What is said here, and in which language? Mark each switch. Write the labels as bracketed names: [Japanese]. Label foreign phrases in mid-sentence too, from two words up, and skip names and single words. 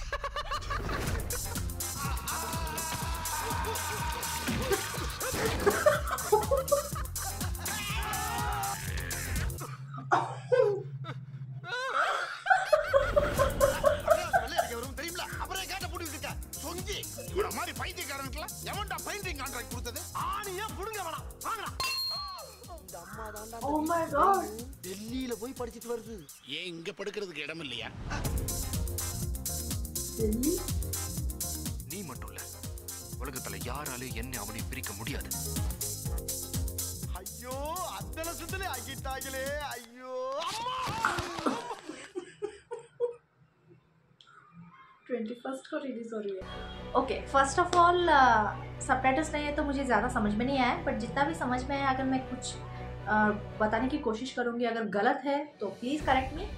[Tamil] தெரியுமில? அப்புறம் கேட்ட போட்டு இருக்க சொங்கி இவர மாதிரி பைத்தியக்காரனுக்குலாம் எவன்டா [English] painting contract [Tamil] கொடுத்தது? ஆணியா புடுங்க வேணாம், வாங்கடா. இந்த அம்மா தான்டா [English] Oh my god. [Tamil] டெல்லியில போய் படிச்சிட்டு வருது. ஏன் இங்க படுக்கிறதுக்கு இடம் இல்லையா? [English] Delhi? [Tamil] நீ மட்டும் இல்ல, உலகத்துல யாராலும் என்ன அவனை பிரிக்க முடியாது. ஐயோ, அந்த லட்சத்திலே ஆகிட்டாங்களே. ஐயோ அம்மா. [Hindi] 21st को रिलीज हो रही है। ओके, [English] first of all subtitles [Hindi] नहीं है तो मुझे ज़्यादा समझ में नहीं आया, बट जितना भी समझ में आया अगर मैं कुछ बताने की कोशिश करूँगी, अगर गलत है तो [English] please correct me.